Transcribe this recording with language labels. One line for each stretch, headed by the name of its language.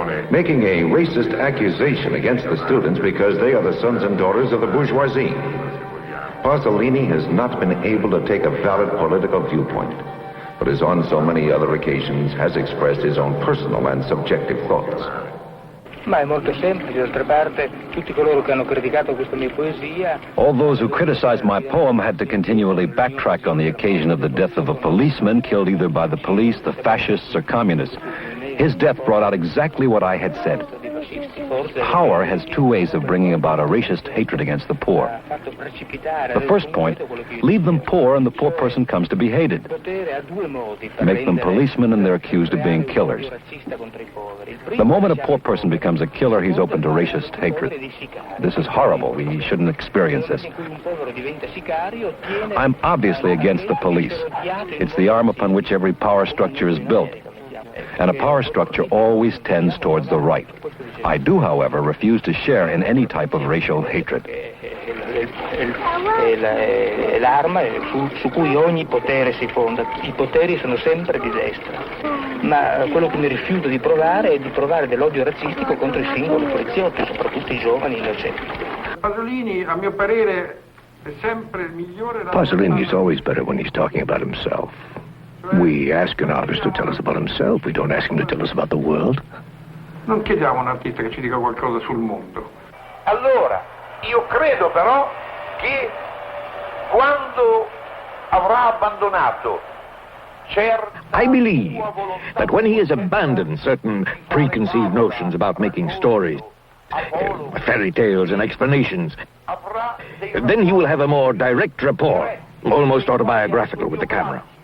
English: Making a racist accusation against the students because they are the sons and daughters of the bourgeoisie. Pasolini has not been able to take a valid political viewpoint, but as on so many other occasions has expressed his own personal and subjective thoughts.
Italian: Ma è molto semplice, d'altra parte, tutti coloro che hanno criticato questa mia poesia...
English: All those who criticized my poem had to continually backtrack on the occasion of the death of a policeman killed either by the police, the fascists, or communists. His death brought out exactly what I had said. Power has 2 ways of bringing about a racist hatred against the poor. The first point, leave them poor and the poor person comes to be hated. Make them policemen and they're accused of being killers. The moment a poor person becomes a killer, he's open to racist hatred. This is horrible. We shouldn't experience this. I'm obviously against the police. It's the arm upon which every power structure is built. And a power structure always tends towards the right. I do, however, refuse to share in any type of racial hatred.
Italian: L'arma su cui ogni potere si fonda. I poteri sono sempre di destra. Ma quello che mi rifiuto di provare è di provare dell'odio razzistico contro i singoli poliziotti, soprattutto i giovani innocenti. Pasolini, a mio parere, è sempre il migliore...
English: Pasolini is always better when he's talking about himself. We ask an artist to tell us about himself. We don't ask him to tell us about the world.
Italian: Non chiediamo a un artista che ci dica qualcosa sul mondo. Allora, io credo però che quando avrà abbandonato
English: I believe that when he has abandoned certain preconceived notions about making stories, fairy tales and explanations, then he will have a more direct rapport, almost autobiographical with the camera.